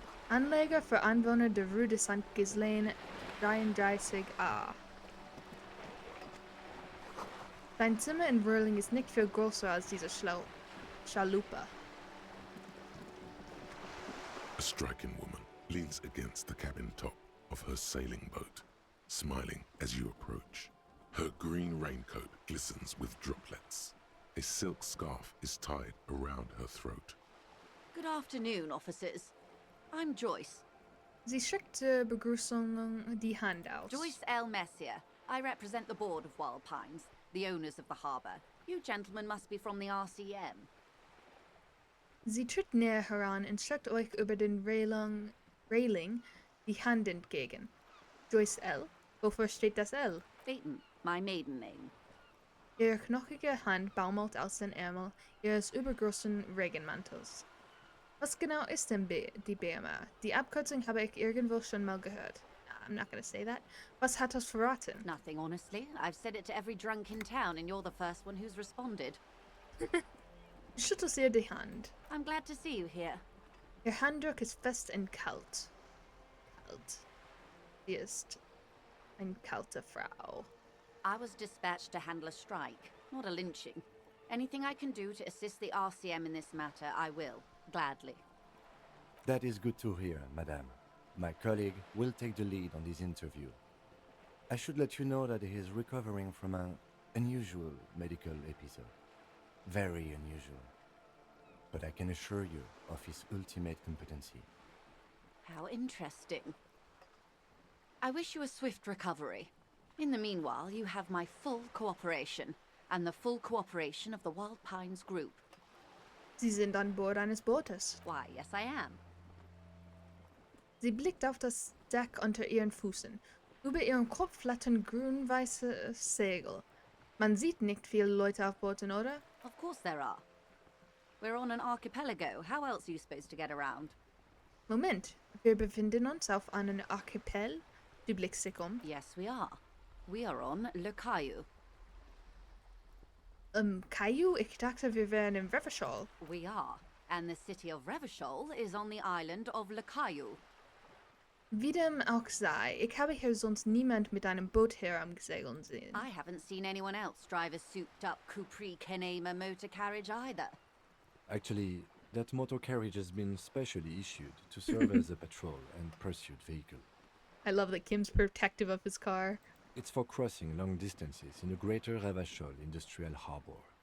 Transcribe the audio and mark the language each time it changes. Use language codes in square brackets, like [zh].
[de] Anleger für Anwohner der Rue de Saint-Ghislain 33a. Dein Zimmer in Whirling ist nicht viel größer als diese Chalupa. [en] A striking woman leans against the cabin top of her sailing boat, smiling as you approach. Her green raincoat glistens with droplets. A silk scarf is tied around her throat. Good afternoon, officers. I'm Joyce. [de] Sie streckt zur Begrüßung die Hand aus. [en] Joyce L. Messier. I represent the board of Wild Pines, the owners of the harbour. You gentlemen must be from the RCM. [de] Sie tritt näher heran und streckt euch über den Railing die Hand entgegen. Joyce L. Wofür steht das L? [en] Phaeton, my maiden name. [de] Ihre knochige Hand baumelt aus den Ärmel ihres übergroßen Regenmantels. Was genau ist denn die BMR? Die Abkürzung habe ich irgendwo schon mal gehört. [en] I'm not gonna say that. [de] Was hat das verraten? [en] Nothing, honestly. I've said it to every drunk in town, and you're the first one who's responded. [de] Schüttelt ihr die Hand. [en] I'm glad to see you here. [de] Ihr Handdruck ist fest und kalt. Kalt. Sie ist eine kalte Frau. [en] I was dispatched to handle a strike, not a lynching. Anything I can do to assist the RCM in this matter, I will, gladly. That is good to hear, madame. My colleague will take the lead on this interview. I should let you know that he is recovering from an unusual medical episode. Very unusual. But I can assure you of his ultimate competency. How interesting. I wish you a swift recovery. In the meanwhile, you have my full cooperation, and the full cooperation of the Wild Pines Group. [de] Sie sind an Bord eines Bootes. [en] Why, yes I am. [de] Sie blickt auf das Deck unter ihren Füßen. Über ihrem Kopf flattern grün-weiße Segel. Man sieht nicht viele Leute auf Booten, oder? [en] Of course there are. We're on an archipelago. How else are you supposed to get around? [de] Moment, wir befinden uns auf einem Archipel. Du blickst dich um. [en] Yes, we are. We are on Le Caillou. Caillou? [de] Ich dachte, wir wären in Revachol. [en] We are. And the city of Revachol is on the island of Le Caillou. [de] Wie dem auch sei, ich habe hier sonst niemand mit einem Boot herumgesegeln sehen. [en] I haven't seen anyone else drive a souped-up Capri Kenema motor carriage either. Actually, that motor carriage has been specially issued to serve as a patrol and pursuit vehicle. I love that Kim's protective of his car. It's for crossing long distances in the greater Revachol industrial harbor.